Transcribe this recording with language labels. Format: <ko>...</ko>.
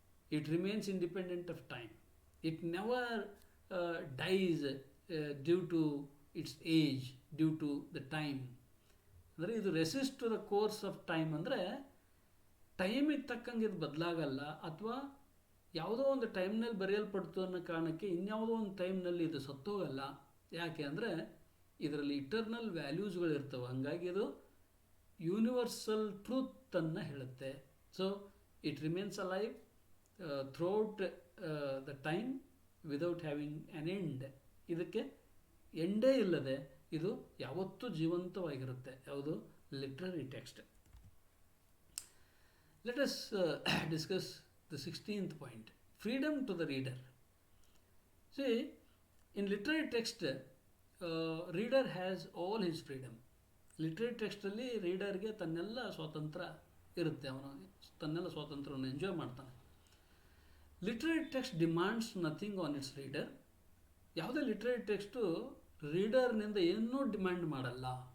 <en>It remains independent of time. It never dies due to its age, due to the time.</en> <kn>ಅಂದರೆ ಇದು</kn> <en>resist to the course of time</en> <kn>ಅಂದರೆ ಟೈಮಿಗೆ ತಕ್ಕಂಗೆ ಇದು ಬದಲಾಗಲ್ಲ, ಅಥವಾ ಯಾವುದೋ ಒಂದು ಟೈಮ್ನಲ್ಲಿ ಬರೆಯಲ್ಪಡ್ತು ಅನ್ನೋ ಕಾರಣಕ್ಕೆ ಇನ್ಯಾವುದೋ ಒಂದು ಟೈಮ್ನಲ್ಲಿ ಇದು ಸತ್ತೋಗಲ್ಲ. ಯಾಕೆ ಅಂದರೆ ಇದರಲ್ಲಿ ಇಟರ್ನಲ್ ವ್ಯಾಲ್ಯೂಸ್ಗಳಿರ್ತವೆ. ಹಾಗಾಗಿ ಇದು ಯೂನಿವರ್ಸಲ್ ಟ್ರೂತನ್ನು ಹೇಳುತ್ತೆ.</kn> <en>So it remains alive throughout the time without having an end.</en> <kn>ಇದಕ್ಕೆ ಎಂಡೇ ಇಲ್ಲದೆ ಇದು ಯಾವತ್ತೂ ಜೀವಂತವಾಗಿರುತ್ತೆ. ಯಾವುದು? Literary text.</kn> <en>Let us discuss the 16th point, freedom to the reader. See, in literary text, reader has all his freedom.</en> <kn>Literary ಟೆಕ್ಸ್ಟಲ್ಲಿ ರೀಡರ್ಗೆ ತನ್ನೆಲ್ಲ ಸ್ವಾತಂತ್ರ್ಯ ಇರುತ್ತೆ, ಅವನು ತನ್ನೆಲ್ಲ ಸ್ವಾತಂತ್ರ್ಯವನ್ನು enjoy ಮಾಡ್ತಾನೆ.</kn> <en>Literary text demands nothing on its reader.</en> <kn>ಯಾವುದೇ ಲಿಟ್ರರಿ ಟೆಕ್ಸ್ಟು ರೀಡರ್ನಿಂದ ಏನೂ demand ಮಾಡಲ್ಲ.</kn>